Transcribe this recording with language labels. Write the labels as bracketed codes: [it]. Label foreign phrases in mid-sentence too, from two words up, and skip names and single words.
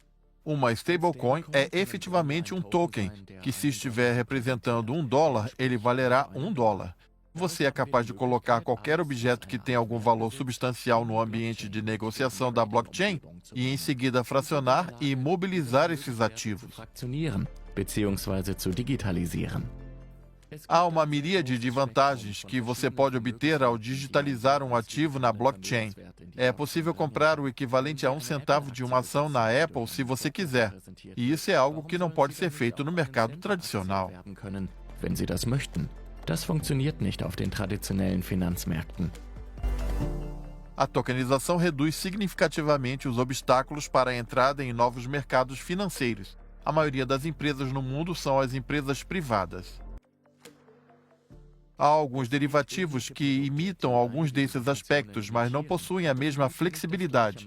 [pt] Uma stablecoin é efetivamente um token, que se estiver representando $1, ele valerá $1. Você é capaz de colocar qualquer objeto que tenha algum valor substancial no ambiente de negociação da blockchain e em seguida fracionar e mobilizar esses ativos. [de] Fraktionieren bzw. zu digitalisieren. [pt] Há uma miríade de vantagens que você pode obter ao digitalizar um ativo na blockchain. É possível comprar o equivalente a 1 centavo de uma ação na Apple se você quiser. E isso é algo que não pode ser feito no mercado tradicional. [de] Wenn Sie das möchten. Das funktioniert nicht auf den traditionellen Finanzmärkten. [pt] A tokenização reduz significativamente os obstáculos para a entrada em novos mercados financeiros. A maioria das empresas no mundo são as empresas privadas. Há alguns derivativos que imitam alguns desses aspectos, mas não possuem a mesma flexibilidade.